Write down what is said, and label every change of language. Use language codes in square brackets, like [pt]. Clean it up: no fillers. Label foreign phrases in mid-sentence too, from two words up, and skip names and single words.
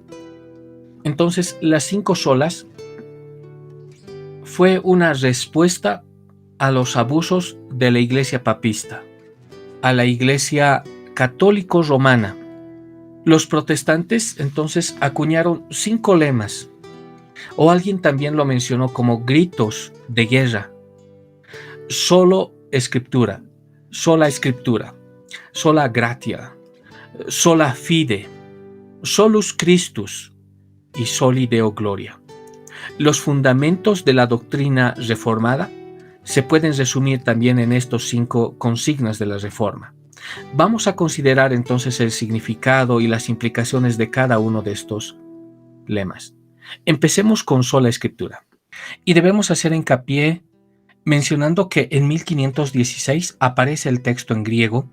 [es] Entonces, las 5 solas fue una respuesta a los abusos de la iglesia papista, a la iglesia católico romana. Los protestantes entonces acuñaron 5 lemas, o alguien también lo mencionó como gritos de guerra: solo escritura, sola escritura, [la] sola gratia, sola fide, solus Christus y soli Deo gloria. [es] Los fundamentos de la doctrina reformada se pueden resumir también en estos 5 consignas de la Reforma. Vamos a considerar entonces el significado y las implicaciones de cada uno de estos lemas. Empecemos con sola escritura. Y debemos hacer hincapié mencionando que en 1516 aparece el texto en griego.